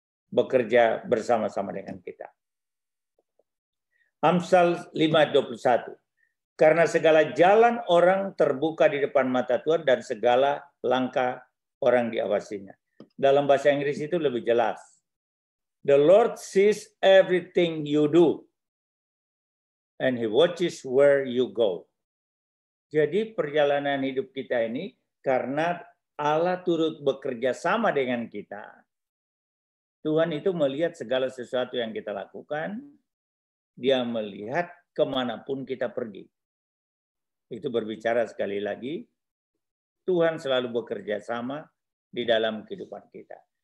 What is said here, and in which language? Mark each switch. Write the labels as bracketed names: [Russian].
[Indonesian] bekerja bersama-sama dengan kita. Amsal 5:21. Karena segala jalan orang terbuka di depan mata Tuhan dan segala langkah orang diawasinya. Dalam bahasa Inggris itu lebih jelas. [English] The Lord sees everything you do and He watches where you go. [Indonesian] Jadi perjalanan hidup kita ini karena Allah turut bekerja sama dengan kita. Tuhan itu melihat segala sesuatu yang kita lakukan. Dia melihat kemanapun kita pergi. Itu berbicara sekali lagi, Tuhan selalu bekerja sama di dalam kehidupan kita.